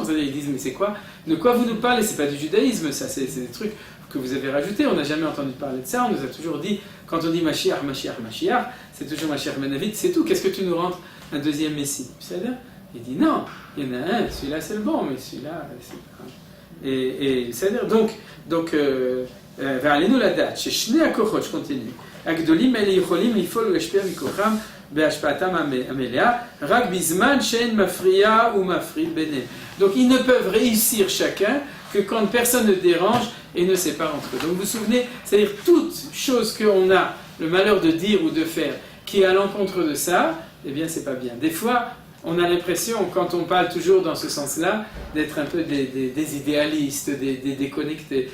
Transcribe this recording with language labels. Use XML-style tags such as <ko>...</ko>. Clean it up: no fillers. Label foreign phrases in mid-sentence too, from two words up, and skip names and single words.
<fr>C'est-à-dire, ils disent, mais c'est quoi? De quoi vous nous parlez? C'est pas du judaïsme, ça, c'est des trucs que vous avez rajoutés. On n'a jamais entendu parler de ça. On nous a toujours dit, quand on dit Mashiach, Mashiach, Mashiach, c'est toujours Mashiach Ben David, c'est tout. Qu'est-ce que tu nous rentres un deuxième Messie? C'est-à-dire, il dit non, il y en a un, celui-là c'est le bon, mais celui-là c'est pas. Et c'est-à-dire, donc,</fr> <he>ועלינו לדעת ששני הכוחות,</he> <fr>je continue,</fr> <he>הגדולים האלה יכולים לפעול ולהשפיע מכוחם בהשפעתם המלאה, רק בזמן שאין מפריע ומפריד ביניהם.</he> <fr>Donc ils ne peuvent réussir chacun que quand personne ne dérange et ne sépare entre eux. Donc vous vous souvenez, c'est-à-dire toute chose qu'on a le malheur de dire ou de faire qui est à l'encontre de ça, eh bien c'est pas bien. Des fois, on a l'impression, quand on parle toujours dans ce sens-là, d'être un peu des idéalistes, des déconnectés.</fr>